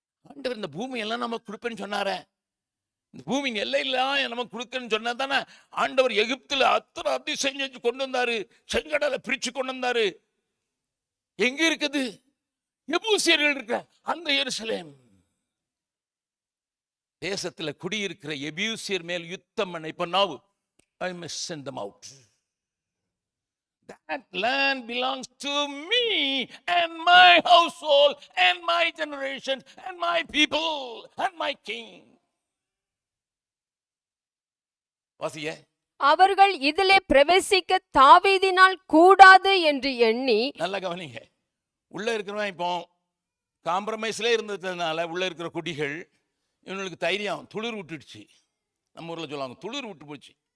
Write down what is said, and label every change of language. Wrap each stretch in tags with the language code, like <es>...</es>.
<ta>ஆண்டவர் இந்த பூமி எல்லாம் நம்ம கொடுப்பேன்னு சொன்னார, இந்த பூமி எல்லையெல்லாம் நமக்கு கொடுக்கன்னு சொன்னா தானே ஆண்டவர் எகிப்துல அத்தனை அதிசயம் செஞ்சு கொண்டு வந்தாரு, செங்கடலை பிரிச்சு கொண்டு வந்தாரு. எங்க இருக்குது? எபூசியர்கள் இருக்க அந்த எருசலேம் தேசத்துல குடியிருக்கிற எபியூசியர் மேல் யுத்தம் பண்ண. இப்ப</ta> <en>now I must send them out. That land belongs to me and my household and my generation and my people and my king.</en> <ta>வாசிய, அவர்கள் இதிலே பிரவேசிக்க தாவீதினால் கூடாது என்று எண்ணி. நல்லா கவனிங்க. உள்ள இருக்கிறவன் இப்போ காம்ப்ரமைஸ்ல இருந்ததுனால உள்ள இருக்கிற குடிகள் இவனுக்கு தைரியம் துளிர் விட்டுடுச்சு. நம்ம ஊர்ல சொல்லுவாங்க துளிர் விட்டு போச்சு.</ta>